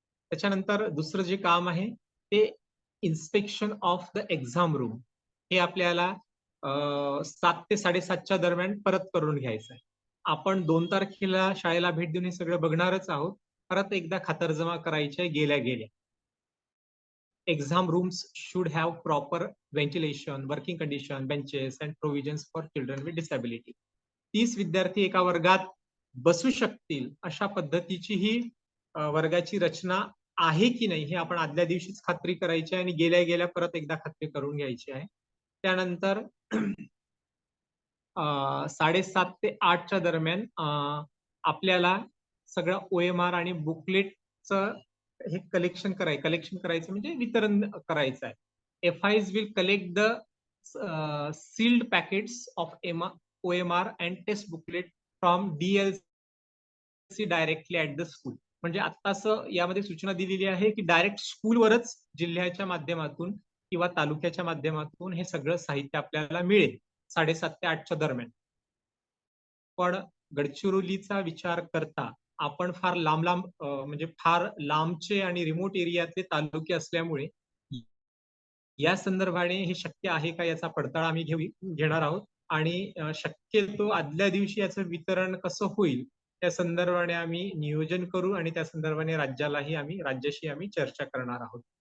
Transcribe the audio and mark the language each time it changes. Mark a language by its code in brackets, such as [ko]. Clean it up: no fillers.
[mr] त्याच्यानंतर दुसरं जे काम आहे ते [en] inspection of the exam room, [mr] हे आपल्याला 7 ते 7:30च्या दरम्यान परत करून घ्यायचं आहे. आपण 2 तारखेला शाळेला भेट देऊन हे सगळं बघणारच आहोत. परत एकदा खातरजमा करायची आहे गेल्या. [en] Exam rooms should have proper ventilation, working condition, benches and provisions for children with disability. [mr] 30 विद्यार्थी एका वर्गात बसू शकतील अशा पद्धतीची ही वर्गाची रचना आहे की नाही हे आपण आदल्या दिवशीच खात्री करायची आहे आणि गेल्या परत एकदा खात्री करून घ्यायची आहे. त्यानंतर 7:30 ते 8च्या दरम्यान आपल्याला सगळं OMR आणि बुकलेटचं हे कलेक्शन करायचं म्हणजे वितरण करायचं आहे. [en] FIs will collect the sealed packets of OMR and test booklet from DLC directly at the school. [mr] म्हणजे आत्ताच यामध्ये सूचना दिलेली आहे की डायरेक्ट स्कूलवरच जिल्ह्याच्या माध्यमातून किंवा तालुक्याच्या माध्यमातून हे सगळं साहित्य आपल्याला मिळेल 7:30 ते 8च्या दरम्यान. पण गडचिरोलीचा विचार करता आपण फार लांब म्हणजे फार लांबचे आणि रिमोट एरियातले तालुके असल्यामुळे या संदर्भाने हे शक्य आहे का याचा पडताळा आम्ही घेणार आहोत, आणि शक्यतो आदल्या दिवशी याचं वितरण कसं होईल त्या संदर्भाने आम्ही नियोजन करू आणि त्या संदर्भाने राज्याशी आम्ही चर्चा करणार आहोत.